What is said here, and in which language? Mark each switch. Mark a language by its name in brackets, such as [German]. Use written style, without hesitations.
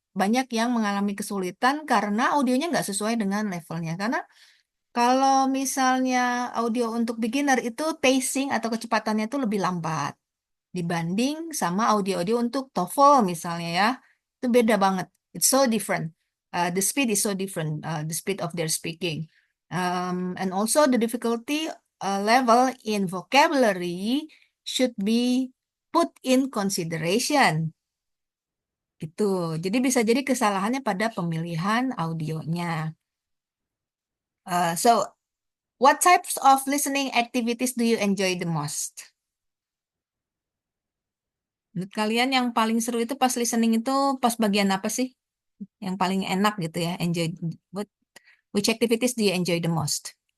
[Indonesian] banyak yang mengalami kesulitan karena audionya nggak sesuai dengan levelnya. Karena kalau misalnya audio untuk beginner itu pacing atau kecepatannya itu lebih lambat dibanding sama audio-audio untuk TOEFL misalnya ya. Itu beda banget. [English] It's so different. The speed is so different, the speed of their speaking. And also the difficulty level in vocabulary should be put in consideration. [Indonesian] Gitu. Jadi bisa jadi kesalahannya pada pemilihan audionya. [English] So, what types of listening activities do you enjoy the most? [Indonesian] Menurut kalian yang paling seru itu pas listening itu pas bagian apa sih? Yang paling enak gitu ya, [English] enjoy. What, which activities do you enjoy the most?